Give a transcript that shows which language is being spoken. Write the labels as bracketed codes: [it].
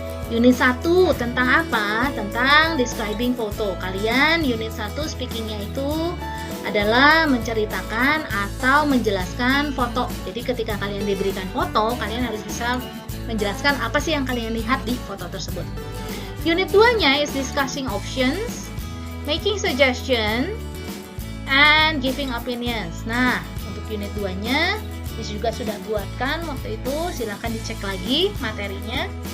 [id] Unit 1 tentang apa? Tentang describing foto. Kalian unit 1 speaking-nya itu adalah menceritakan atau menjelaskan foto. Jadi ketika kalian diberikan foto, kalian harus bisa menjelaskan apa sih yang kalian lihat di foto tersebut. [en] Unit 2-nya is discussing options, making suggestion, and giving opinions. [id] Nah, untuk unit 2-nya Miss juga sudah buatkan waktu itu, silahkan dicek lagi materinya.